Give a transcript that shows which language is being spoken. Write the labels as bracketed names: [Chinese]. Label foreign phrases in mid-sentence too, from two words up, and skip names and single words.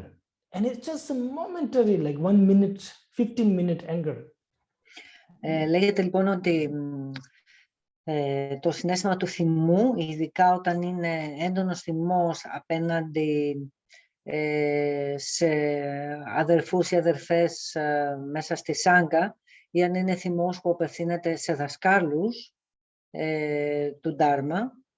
[English] And it's just a momentary, like 1 minute, 15-minute anger. [Greek] Λέγεται λοιπόν ότι το συναίσθημα του θυμού, ειδικά όταν είναι έντονος θυμός απέναντι σε αδερφούς ή αδερφές μέσα στη σάγκα, ή αν είναι θυμός που απευθύνεται σε δασκάλους του Ντάρμα,